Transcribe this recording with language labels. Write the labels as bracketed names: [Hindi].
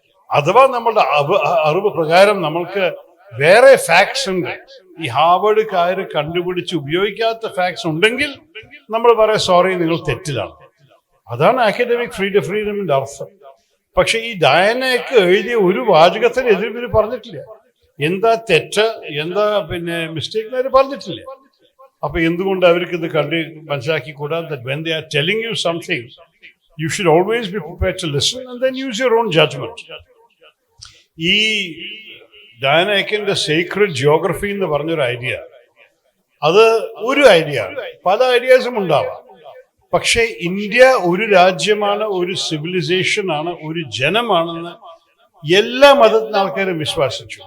[Malayalam] അഥവാ നമ്മളുടെ അറിവ് പ്രകാരം നമ്മൾക്ക് വേറെ ഫാക്ട്സ് ഉണ്ട്, ഈ ഹാർവർഡുകാര് കണ്ടുപിടിച്ച് ഉപയോഗിക്കാത്ത ഫാക്ട്സ് ഉണ്ടെങ്കിൽ നമ്മൾ പറയാം, സോറി, നിങ്ങൾ തെറ്റിലാണ്. അതാണ് അക്കാഡമിക് ഫ്രീഡമിന്റെ അർത്ഥം. പക്ഷെ ഈ ഡയാനയ്ക്ക് എഴുതിയ ഒരു വാചകത്തിന് എതിർ പറഞ്ഞിട്ടില്ല. എന്താ തെറ്റ്, എന്താ മിസ്റ്റേക്ക് അവർ പറഞ്ഞിട്ടില്ല. അപ്പൊ എന്തുകൊണ്ട് അവർക്ക് ഇത് മനസ്സിലാക്കിക്കൂടാ? [English] that when they are telling you something, you should always be prepared to listen and then use your own judgment. [Malayalam] ഈ ഡയാനക്കിന്റെ സീക്രട്ട് ജിയോഗ്രഫി എന്ന് പറഞ്ഞൊരു ഐഡിയ, അത് ഒരു ഐഡിയ ആണ്, പല ഐഡിയാസും ഉണ്ടാവാം. പക്ഷെ ഇന്ത്യ ഒരു രാജ്യമാണ്, ഒരു സിവിലൈസേഷൻ ആണ്, ഒരു ജനമാണെന്ന് എല്ലാ മതത്തിലെ ആൾക്കാരും വിശ്വസിച്ചു.